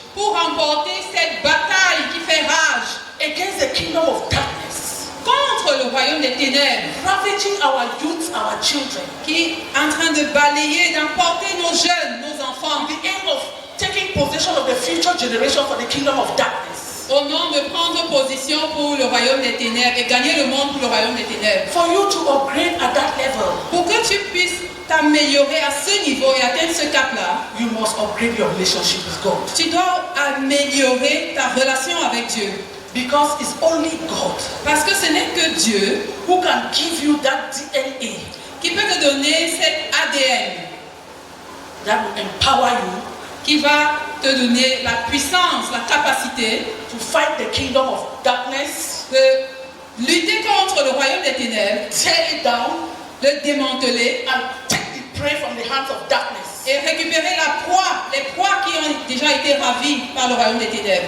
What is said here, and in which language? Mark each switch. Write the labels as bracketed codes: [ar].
[fr] pour remporter cette bataille qui fait rage [en] against the kingdom of darkness, [fr] contre le royaume des ténèbres, [en] ravaging our youth, our children, [fr] qui est en train de balayer, d'emporter nos jeunes, nos enfants, [en] with the aim of taking possession of the future generation for the kingdom of darkness. [fr] au nom de prendre position pour le royaume des ténèbres et gagner le monde pour le royaume des ténèbres. [en] For you to upgrade at that level, [fr] Pour que tu puisses t'améliorer à ce niveau et atteindre ce cap-là, [en] you must upgrade your relationship with God. [fr] tu dois améliorer ta relation avec Dieu. [en] Because it's only God [fr] Parce que ce n'est que Dieu [en] who can give you that DNA [fr] qui peut te donner cet ADN, [en] that will empower you [fr] qui va te donner la puissance, la capacité [en] to fight the kingdom of darkness, [fr] de lutter contre le royaume des ténèbres, [en] tear it down, [fr] le démanteler [en] and take the prey from the hands of darkness. [fr] et récupérer la proie, les proies qui ont déjà été ravies par le royaume des ténèbres.